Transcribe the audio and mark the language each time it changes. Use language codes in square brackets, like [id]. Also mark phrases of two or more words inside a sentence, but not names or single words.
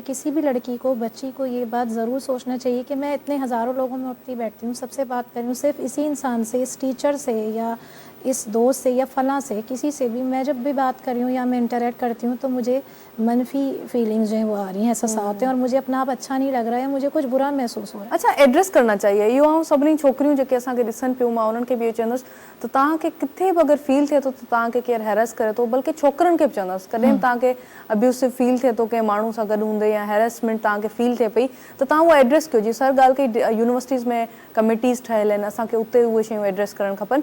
[ur] کسی بھی لڑکی کو، بچی کو یہ بات ضرور سوچنا چاہیے کہ میں اتنے ہزاروں لوگوں میں اٹھتی بیٹھتی ہوں، سب سے بات کر رہی ہوں، صرف اسی انسان سے، اس ٹیچر سے یا اس دوست سے یا فلاں سے، کسی سے بھی میں جب بھی بات کر رہی ہوں یا میں انٹرایکٹ کرتی ہوں تو مجھے منفی فیلنگز جو ہیں وہ آ رہی ہیں، احساسات ہیں، اور مجھے اپنا آپ اچھا نہیں لگ رہا ہے، مجھے کچھ برا محسوس ہو رہا ہے. اچھا، ایڈریس کرنا چاہیے [sd] इहो सभिनी छोकिरियूं जेके असांखे ॾिसनि पियूं, मां उन्हनि खे बि इहो चवंदसि त तव्हांखे किथे बि अगरि फील थिए थो त तव्हांखे केरु हैरेस करे थो, बल्कि छोकिरनि खे बि चवंदसि कॾहिं बि तव्हांखे अब्यूसिव फील थिए थो कंहिं माण्हू सां गॾु हूंदे या हैरेसमेंट तव्हांखे फील थिए पई त तव्हां उहा एड्रेस कयो। जी सर ॻाल्हि कई, यूनिवर्सिटीज़ में कमिटीज़ ठहियल आहिनि, असांखे उते उहे शयूं एड्रेस करणु खपनि।